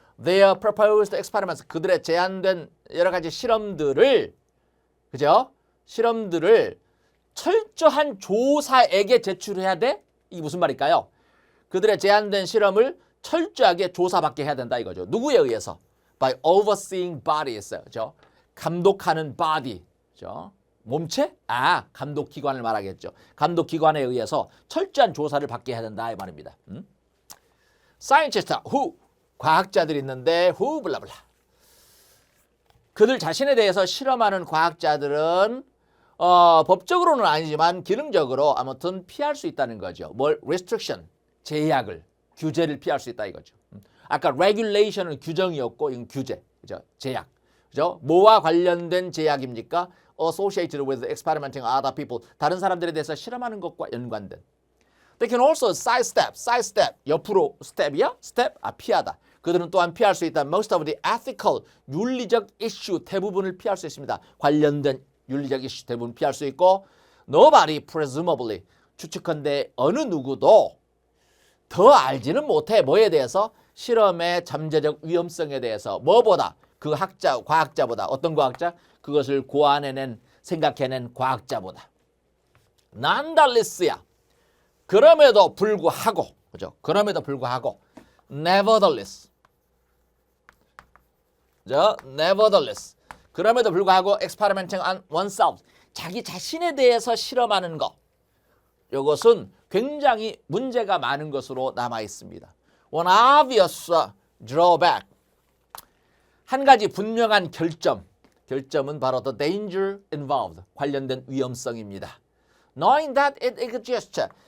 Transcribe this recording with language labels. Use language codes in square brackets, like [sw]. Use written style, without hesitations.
[en] Their proposed experiments, [ko] 그들의 제안된 여러 가지 실험들을, 그죠? 실험들을 철저한 조사에게 제출해야 돼? 이게 무슨 말일까요? 그들의 제안된 실험을 철저하게 조사받게 해야 된다 이거죠. 누구에 의해서? [en] By overseeing bodies, [ko] 그죠? 감독하는 body, 그죠? 몸체? 감독기관을 말하겠죠. 감독기관에 의해서 철저한 조사를 받게 해야 된다 이 말입니다. [en] Scientist, who? [ko] 과학자들이 있는데 who 블라블라. 그들 자신에 대해서 실험하는 과학자들은 법적으로는 아니지만 기능적으로 아무튼 피할 수 있다는 거죠. 뭘? restriction, 제약을, 규제를 피할 수 있다 이거죠. 아까 regulation은 규정이었고 이건 규제, 그죠? 제약. 그죠? 뭐와 관련된 제약입니까? [en] associated with experimenting other people. [ko] 다른 사람들에 대해서 실험하는 것과 연관된. [en] They can also sidestep. [ko] 옆으로 step이야? step? 피하다. 그들은 또한 피할 수 있다. [en] Most of the ethical, [ko] 윤리적 이슈 대부분을 피할 수 있습니다. 관련된 윤리적 이슈 대부분 피할 수 있고 [en] nobody presumably, [ko] 추측컨대 어느 누구도 더 알지는 못해. 뭐에 대해서? 실험의 잠재적 위험성에 대해서. 뭐보다? 그 과학자보다. 어떤 과학자? 그것을 고안해낸, 생각해낸 과학자보다. [en] nonetheless야. [ko] 그럼에도 불구하고, 그죠? 그럼에도 불구하고, nevertheless. [en] nevertheless. [ko] 그럼에도 불구하고 [en] experimenting on oneself. [ko] 자기 자신에 대해서 실험하는 것. 이것은 굉장히 문제가 많은 것으로 남아 있습니다. [en] One obvious drawback. [ko] 한 가지 분명한 결점은 바로 [en] the danger involved. [ko] 관련된 위험성입니다. [en] Knowing that it exists.